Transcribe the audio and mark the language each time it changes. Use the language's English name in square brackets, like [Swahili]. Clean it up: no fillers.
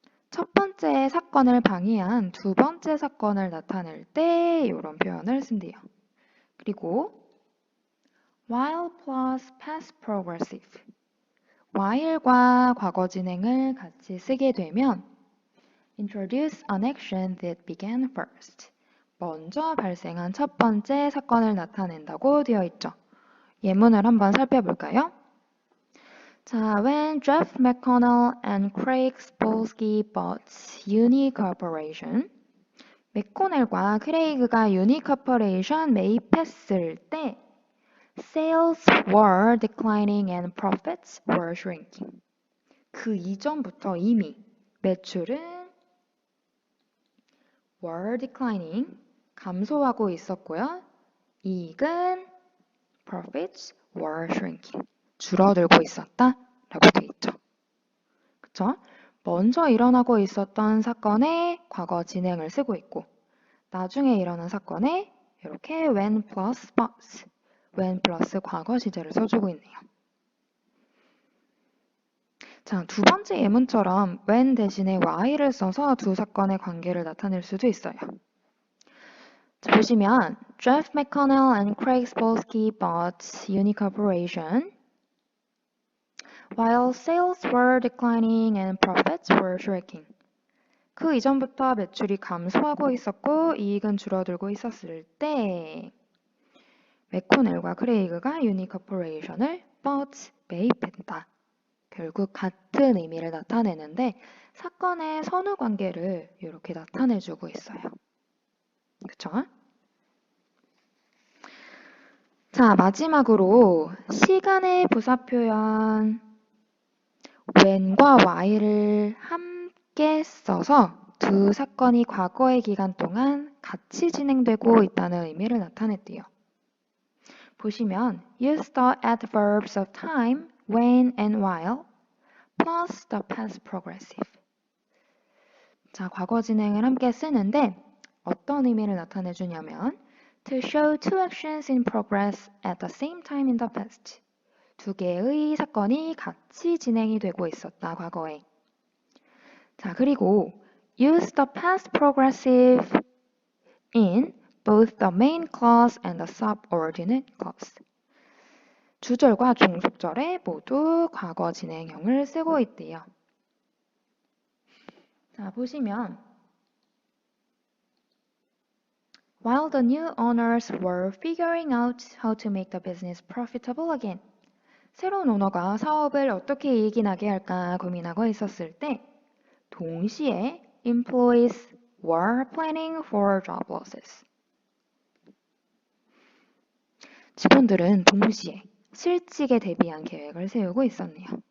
[Korean] 첫 번째 사건을 방해한 두 번째 사건을 나타낼 때 이런 표현을 쓴대요. 그리고 [English] while plus past progressive. [Korean] while과 과거 진행을 같이 쓰게 되면 [English] introduce an action that began first. [Korean] 먼저 발생한 첫 번째 사건을 나타낸다고 되어 있죠. 예문을 한번 살펴볼까요? [English] 자, when Jeff McConnell and Craig Spolsky bought Uni Corporation, [Korean] 맥코넬과 크레이그가 유니 커퍼레이션 매입했을 때 [English] sales were declining and profits were shrinking. [Korean] 그 이전부터 이미 매출은 [English] were declining, [Korean] 감소하고 있었고요. 이익은 [English] profits were shrinking, [Korean] 줄어들고 있었다 라고 돼 있죠. 그쵸? 먼저 일어나고 있었던 사건의 과거 진행을 쓰고 있고 나중에 일어난 사건에 이렇게 [English] when plus was, when [Korean] 플러스 과거 시제를 써주고 있네요. 자, 두 번째 예문처럼 when 대신에 y를 써서 두 사건의 관계를 나타낼 수도 있어요. 자, 보시면 [English] Jeff McConnell and Craig Spolsky bought Uni Corporation while sales were declining and profits were shrinking. [Korean] 그 이전부터 매출이 감소하고 있었고 이익은 줄어들고 있었을 때 맥코넬과 크레이그가 유니 커퍼레이션을 [English] bought, [Korean] 매입했다. 결국 같은 의미를 나타내는데 사건의 선후 관계를 이렇게 나타내주고 있어요. 그쵸? 자, 마지막으로 시간의 부사 표현 when과 y를 함께 써서 두 사건이 과거의 기간 동안 같이 진행되고 있다는 의미를 나타냈대요. 보시면 [English] use the adverbs of time, when and while plus the past progressive. [Korean] 자, 과거 진행을 함께 쓰는데 어떤 의미를 나타내 주냐면 [English] to show two actions in progress at the same time in the past. [Korean] 두 개의 사건이 같이 진행이 되고 있었다, 과거에. 자, 그리고 [English] use the past progressive in both the main clause and the subordinate clause. [Korean] 주절과 종속절에 모두 과거 진행형을 쓰고 있대요. 자, 보시면 [English] While the new owners were figuring out how to make the business profitable again. [Korean] 새로운 오너가 사업을 어떻게 이익이 나게 할까 고민하고 있었을 때 동시에 [English] employees were planning for job losses. [Korean] 직원들은 동시에 실직에 대비한 계획을 세우고 있었네요.